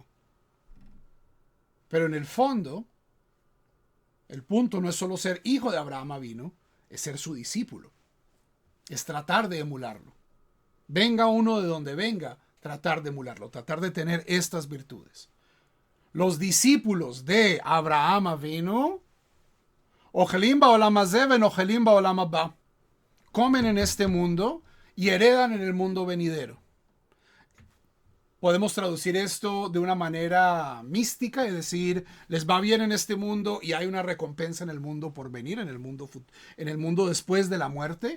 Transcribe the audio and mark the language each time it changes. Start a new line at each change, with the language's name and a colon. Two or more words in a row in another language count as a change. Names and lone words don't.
Spanish: Pero en el fondo, el punto no es solo ser hijo de Abraham Avinu, es ser su discípulo. Es tratar de emularlo. Venga uno de donde venga, tratar de emularlo, tratar de tener estas virtudes. Los discípulos de Abraham Avinu,
Hebrew: אוכלים בעולם הזה ונוחלים בעולם הבא,
Spanish: comen en este mundo y heredan en el mundo venidero. Podemos traducir esto de una manera mística y decir, les va bien en este mundo y hay una recompensa en el mundo por venir, en el mundo después de la muerte.